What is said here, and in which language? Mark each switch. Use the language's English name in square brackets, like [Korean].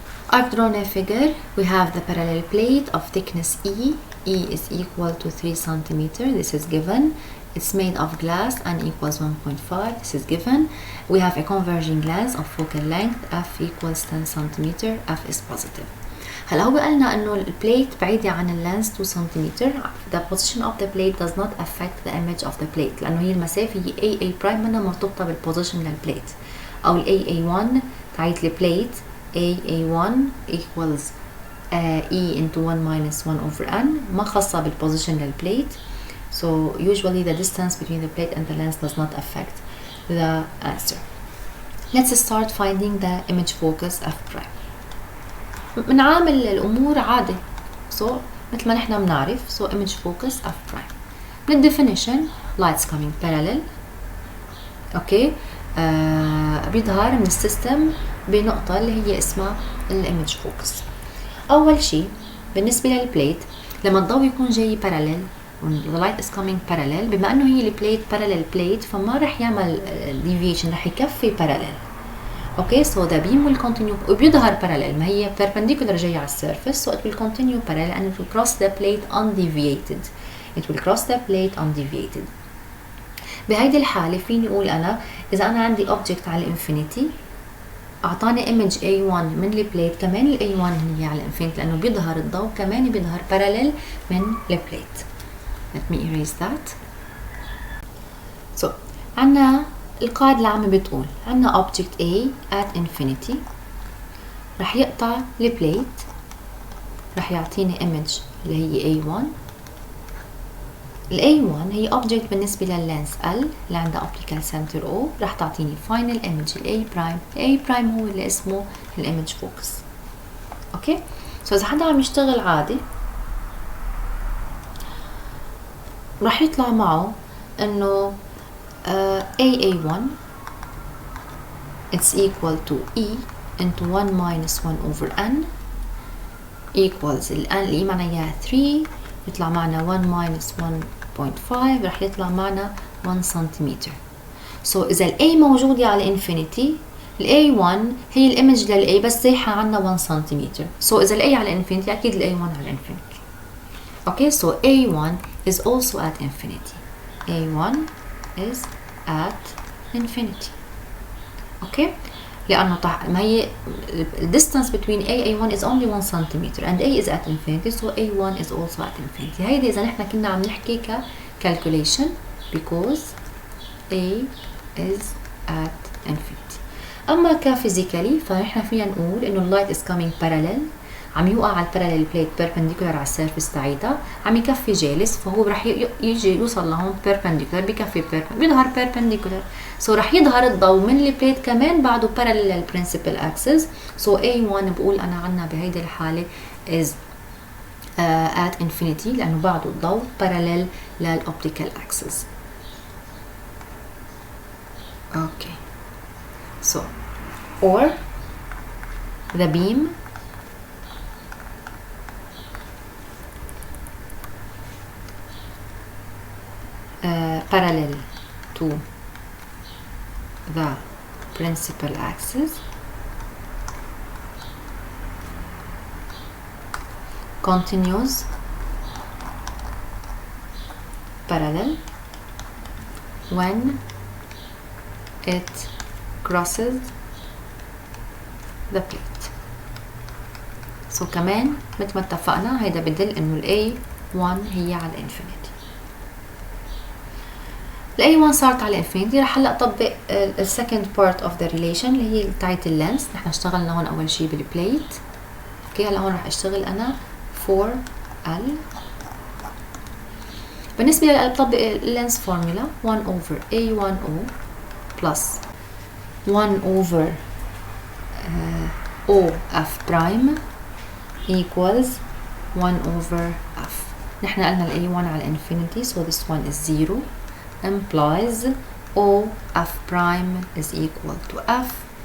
[English] I've drawn a figure. We have the parallel plate of thickness E. E is equal to 3 centimeter. This is given. It's made of glass and equals 1.5. This is given. We have a converging lens of focal length f equals 10 centimeter. F is positive. [Arabic] هلا هو قالنا انه البليت بعيدة عن اللينس 2 سنتيمتر. [English] The position of the plate [Arabic] does not affect the image of the plate لأنه هي المسافة هي AA prime منها مرتبطة بالبوزيشن للبليت أو ال AA1 تاعت البليت AA1 equals E into 1 minus 1 over N ما خاصة بالبوزيشن للبليت. [English] So usually the distance between the plate and the lens does not affect the answer. Let's start finding the image focus F prime. [Arabic] بنعامل الأمور عادي. So مثل ما نحن بنعرف so image focus F prime. [English] من definition lights coming parallel. Okay. [Arabic] بيظهر من السيستم بنقطة اللي هي اسمها الإيمج فوكس. أول شيء بالنسبة للبليت لما الضوء يكون جاي parallel [English] the light is coming parallel [Arabic] بما أنه هي البليت parallel plate فما رح يعمل deviation رح يكفي parallel. [English] Okay, so the beam will continue [Arabic] وبيظهر parallel ما هي perpendicular جاية على الsurface [English] so it will continue parallel and it will cross the plate undeviated. It will cross the plate undeviated. [Arabic] بهيدي الحالة فيني أقول أنا إذا أنا عندي object على infinity أعطاني image A1 من البليت كمان ال A1 هي على infinity لأنه بيظهر الضوء كمان بيظهر parallel من البليت. [English] Let me erase that. [Arabic] So عنا القاعدة العامة بتقول عنا object A at infinity رح يقطع البليت رح يعطيني image اللي هي A1. ال A1 هي object بالنسبة لللينس L اللي عندها optical center O رح تعطيني final image ال A prime. ال A prime هو اللي اسمه الimage focus. اوكي so إذا حدا عم يشتغل عادي رح يطلع معه إنه AA1 [English] it's equal to E into 1 minus 1 over N [Arabic] equals ال N اللي معناها 3 يطلع معنا 1 minus 1.5 رح يطلع معنا 1 سنتيمتر. so إذا ال A موجودة على infinity ال A1 هي الإيمج لل A بس زايحة عنا 1 سنتيمتر. so إذا ال A على infinity أكيد ال A1 على infinity. [English] okay so A1 is also at infinity. A1 is at infinity. [Arabic] okay لأنه ما هي distance between A1 is only 1 centimeter and A is at infinity so A1 is also at infinity. هيدا إذا نحن كنا عم نحكي calculation [English] because A is at infinity. [Arabic] أما كفيزيكالي فنحن فينا نقول إنه اللايت is coming parallel عم يوقع على الباراليل بليت perpendicular على السيرفيس تاعيتها عم يكفي جالس فهو رح يجي يوصل لهون perpendicular بكفي بيظهر perpendicular so رح يظهر الضوء من البليت كمان بعده parallel للبرنسبل axis so A1 بقول أنا عنا بهيدي الحالة is at infinity لأنه بعده الضوء parallel للoptical axis. [English] okay so or the beam parallel to the principal axis continues parallel when it crosses the plate. [Arabic] سو كمان مثل ما اتفقنا هيدا بدل انه ال A1 هي على الانفينيتي. ال A1 صارت على الانفينيتي. رح هلا اطبق ال second part of the relation اللي هي التايتل لينس. نحن اشتغلنا هون اول شيء بالبليت. اوكي هلا هون رح اشتغل انا for L. بالنسبة لل بطبق اللينس فورمولا 1 over A10 plus 1 over O F prime equals 1 over F. نحن قلنا ال A1 على [English] infinity, so this one is 0, implies O F prime is equal to F.